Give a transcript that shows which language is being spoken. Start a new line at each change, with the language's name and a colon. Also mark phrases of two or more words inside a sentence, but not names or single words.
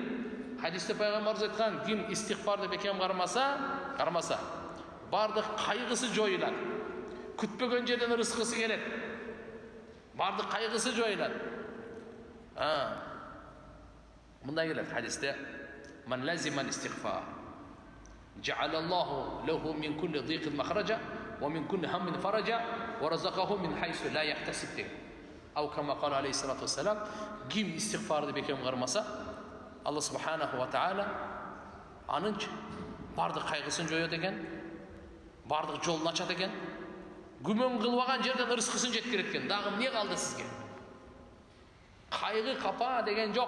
Kyrgyz: Хадисте пайгамбарыбыз айткан, ким истигфарды бекем кармаса, бардык кайгысы жоюлат. Күтпөгөн жерден ырыскысы келет. Бардык кайгысы жоюлат. Мындай келет хадисте:
Arabic: "من لزم الاستغفار جعل الله له من كل ضيق مخرجا ومن كل هم فرجا ورزقه من حيث لا يحتسب." أو كما قال عليه الصلاة والسلام,
Kyrgyz: ким истигфарды бекем кармаса, Алла
Arabic: سبحانه وتعالى
Kyrgyz: анын бардык кайгысын жоёт экен, бардык жолун ачат экен. Күмөн кылбаган жерден ырыскысын жеткирет экен. Дагы эмне калды сизге? Кайгы, капа деген жок.